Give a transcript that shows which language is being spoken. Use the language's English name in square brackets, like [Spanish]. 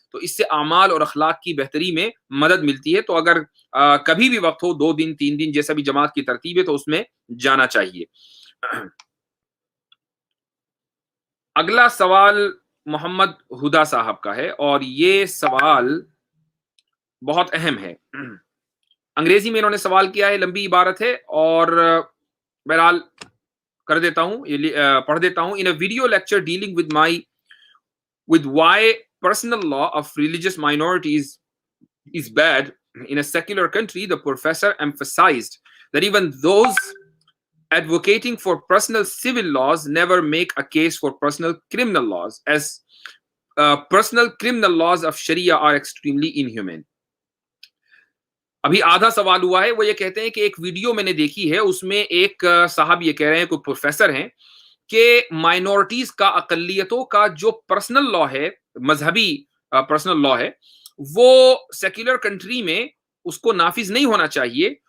[Urdu] تو اس سے اعمال اور اخلاق کی بہتری میں مدد ملتی ہے. تو اگر کبھی بھی وقت ہو, 2 دن 3 دن جیسا بھی جماعت کی ترتیب ہے, تو اس میں جانا چاہیے. اگلا سوال محمد ہدا صاحب کا ہے, اور یہ سوال بہت اہم ہے. انگریزی میں انہوں نے سوال کیا ہے, لمبی عبارت ہے اور بہرحال کر دیتا ہوں, پڑھ دیتا ہوں. [English] In a video lecture dealing with why personal law of religious minorities is bad in a secular country, the professor emphasized that even those advocating for personal civil laws never make a case for personal criminal laws, as personal criminal laws of Sharia are extremely inhumane. [Urdu] ابھی آدھا سوال ہوا ہے. وہ یہ کہتے ہیں کہ ایک ویڈیو میں نے دیکھی ہے, اس میں ایک صاحب یہ کہہ رہے ہیں, کوئی پروفیسر ہیں, کہ مائنورٹیز کا, اقلیتوں کا جو پرسنل لا ہے, مذہبی پرسنل لا ہے, وہ سیکولر کنٹری میں اس کو نافذ نہیں ہونا چاہیے.